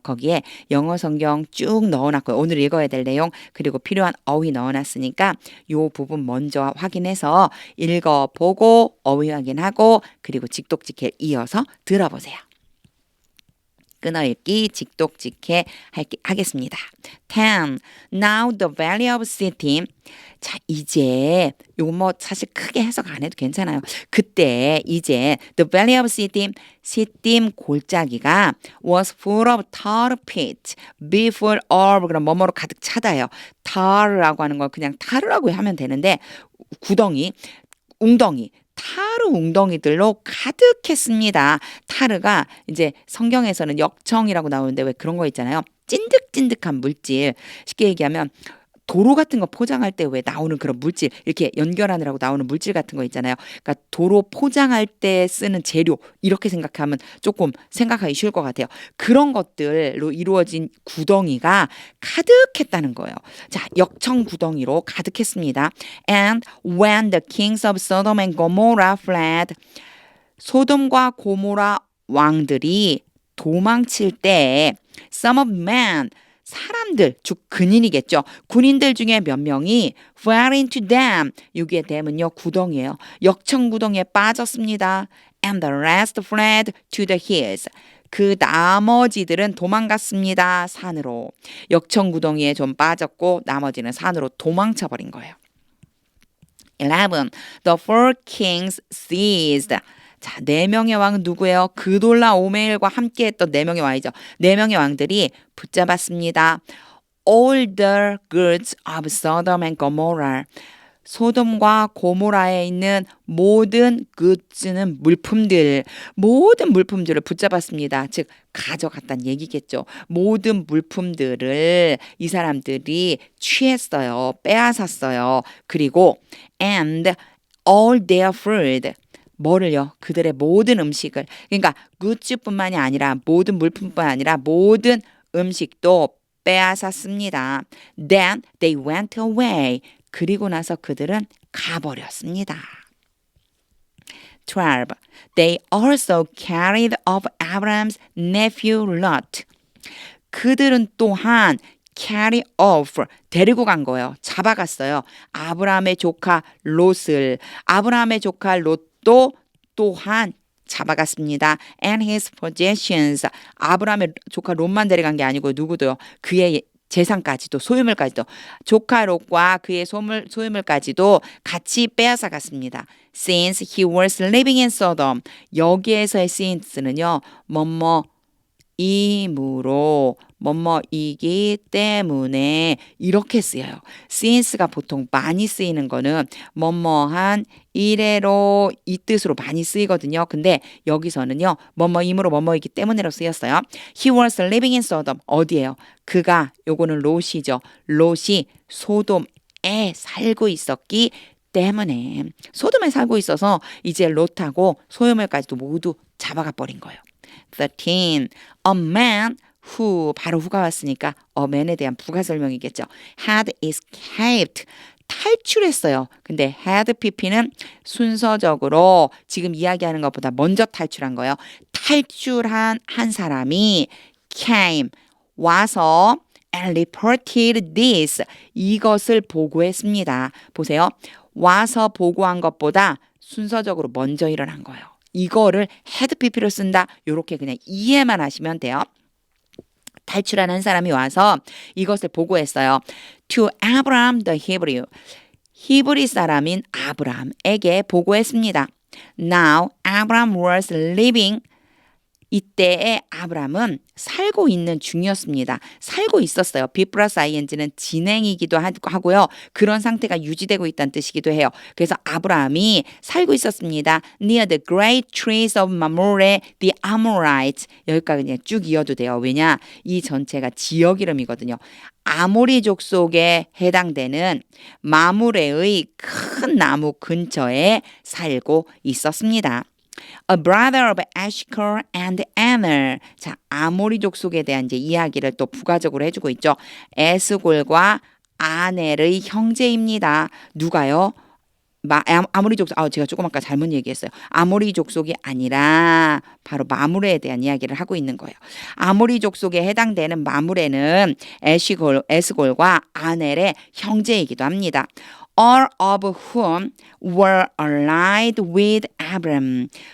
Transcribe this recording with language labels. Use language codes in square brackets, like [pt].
[ko] 거기에 영어 성경 쭉 넣어놨고요. 오늘 읽어야 될 내용 그리고 필요한 어휘 넣어놨으니까 요 부분 먼저 확인해서 읽어보고 어휘 확인하고 그리고 직독직해 이어서 들어보세요. 끊어읽기 직독직해 하겠습니다. [en] 10. Now the value of Sittim. [ko] 자, 이제 요거 뭐 사실 크게 해석 안 해도 괜찮아요. 그때 이제 [en] the value of Sittim, [ko] 시딤 골짜기가 [en] was full of tar pit, before of [ko] 그럼 뭐뭐로 가득 차다요. tar라고 하는 거 그냥 타르라고 하면 되는데 구덩이, 웅덩이 타르 웅덩이들로 가득했습니다. 타르가 이제 성경에서는 역청이라고 나오는데 왜 그런 거 있잖아요. 찐득찐득한 물질. 쉽게 얘기하면 도로 같은 거 포장할 때 왜 나오는 그런 물질, 이렇게 연결하느라고 나오는 물질 같은 거 있잖아요. 그러니까 도로 포장할 때 쓰는 재료, 이렇게 생각하면 조금 생각하기 쉬울 것 같아요. 그런 것들로 이루어진 구덩이가 가득했다는 거예요. 자, 역청 구덩이로 가득했습니다. [en] And when the kings of Sodom and Gomorrah fled, [ko] 소돔과 고모라 왕들이 도망칠 때 [en] some of men [ko] 사람들, 즉 군인이겠죠. 군인들 중에 몇 명이 [en] fell into them. [ko] 여기에 댐은요 구덩이에요. 역청 구덩이에 빠졌습니다. [en] And the rest fled to the hills. [ko] 그 나머지들은 도망갔습니다. 산으로. 역청 구덩이에 좀 빠졌고 나머지는 산으로 도망쳐 버린 거예요. [en] 11. The four kings seized. [ko] 자, 네 명의 왕은 누구예요? 그돌라 오메일과 함께했던 네 명의 왕이죠. 네 명의 왕들이 붙잡았습니다. [en] All the goods of Sodom and Gomorrah. [ko] 소돔과 고모라에 있는 모든 goods는 물품들, 모든 물품들을 붙잡았습니다. 즉 가져갔다는 얘기겠죠. 모든 물품들을 이 사람들이 취했어요. 빼앗았어요. 그리고 [en] and all their food. [ko] 뭐를요? 그들의 모든 음식을. 그러니까 굿즈뿐만이 아니라 모든 물품뿐만 아니라 모든 음식도 빼앗았습니다. [en] Then they went away. [ko] 그리고 나서 그들은 가버렸습니다. [en] 12. They also carried off Abraham's nephew Lot. [ko] 그들은 또한 [en] carry off, [ko] 데리고 간 거예요. 잡아갔어요. 아브라함의 조카 롯을. 아브라함의 조카 롯도 또한 잡아갔습니다. [en] And his possessions. [ko] 아브라함의 조카 롯만 데려간 게 아니고 누구도요. 그의 재산까지도 소유물까지도 조카 롯과 그의 소유물까지도 같이 빼앗아 갔습니다. [en] Since he was living in Sodom. [ko] 여기에서의 since는요. 뭐뭐 이므로 뭐뭐이기 때문에 이렇게 쓰여요. since가 보통 많이 쓰이는 거는 뭐뭐한 이래로 이 뜻으로 많이 쓰이거든요. 근데 여기서는요. 뭐뭐이므로 뭐뭐이기 때문에로 쓰였어요. [en] He was living in Sodom. [ko] 어디예요? 그가 요거는 롯이죠. 롯이 소돔에 살고 있었기 때문에 소돔에 살고 있어서 이제 롯하고 소유물까지도 모두 잡아가 버린 거예요. [en] 13. A man who [ko] 바로 [en] who가 [ko] 왔으니까 [en] a man에 [ko] 대한 부가 설명이겠죠. [en] had escaped [ko] 탈출했어요. 근데 had pp는 순서적으로 지금 이야기하는 것보다 먼저 탈출한 거예요. 탈출한 한 사람이 [en] came [ko] 와서 [en] and reported this [ko] 이것을 보고했습니다. 보세요. 와서 보고한 것보다 순서적으로 먼저 일어난 거예요. 이거를 had pp로 쓴다. 이렇게 그냥 이해만 하시면 돼요. 탈출한 한 사람이 와서 이것을 보고했어요. [en] To Abraham the Hebrew. [ko] 히브리 사람인 아브라함에게 보고했습니다. [en] Now Abraham was living [ko] 이때에 아브람은 살고 있는 중이었습니다. 살고 있었어요. be 플러스 ing는 진행이기도 하고요. 그런 상태가 유지되고 있다는 뜻이기도 해요. 그래서 아브람이 살고 있었습니다. [en] near the great trees of Mamre, the Amorites. [ko] 여기까지 그냥 쭉 이어도 돼요. 왜냐? 이 전체가 지역 이름이거든요. 아모리족 속에 해당되는 마므레의 큰 나무 근처에 살고 있었습니다. [en] A brother of Eshcol and Aner. [ko] 자, 아모리족 속에 대한 이제 이야기를 또 부가적으로 해주고 있죠. 에스골과 아넬의 형제입니다. 누가요? 아모리 족속, 제가 조금 아까 잘못 얘기했어요. 아모리 족속이 아니라 바로 마므레에 대한 이야기를 하고 있는 거예요. 아모리 족속에 해당되는 마므레는 에스골과 아넬의 형제이기도 합니다. [en] All of whom were allied with Abram.